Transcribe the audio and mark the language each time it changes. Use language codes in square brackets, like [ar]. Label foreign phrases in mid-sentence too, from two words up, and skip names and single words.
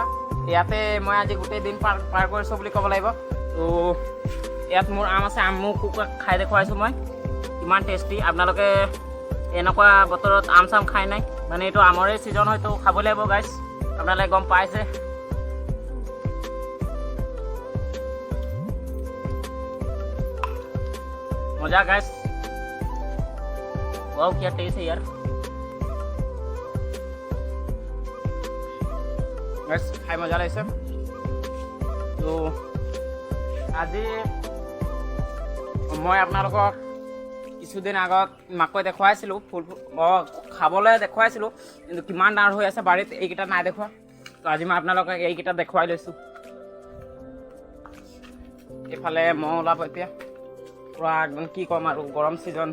[as] ইয়াতে মই আজি গোটেই দিন পাৰ কৰিছোঁ বুলি ক'ব লাগিব। তো ইয়াত মোৰ আম আছে, আমো খাই দেখুৱাইছোঁ মই কিমান টেষ্টি। আপোনালোকে এনেকুৱা বতৰত আম চাম খাই নাই, মানে এইটো আমৰে ছিজন হয়তো খাব লাগিব গাইছ, আপোনালোকে গম পাইছে। [hi] मजा गाइस, वाओ क्या टेस्ट है यार गाइस, [as] খাই মজা লাগিছে। তো আজি মই আপোনালোকক কিছুদিন আগত মাকৈ দেখুৱাইছিলোঁ, ফুল খাবলৈ দেখুৱাইছিলোঁ, কিন্তু কিমান ডাঙৰ হৈ আছে বাৰীত, এইকেইটা নাই দেখুওৱা। তো আজি মই আপোনালোকক এইকেইটা দেখুৱাই লৈছোঁ। এইফালে মহ ওলাব এতিয়া পুৰা একদম কি ক'ম আৰু, গৰম ছিজন।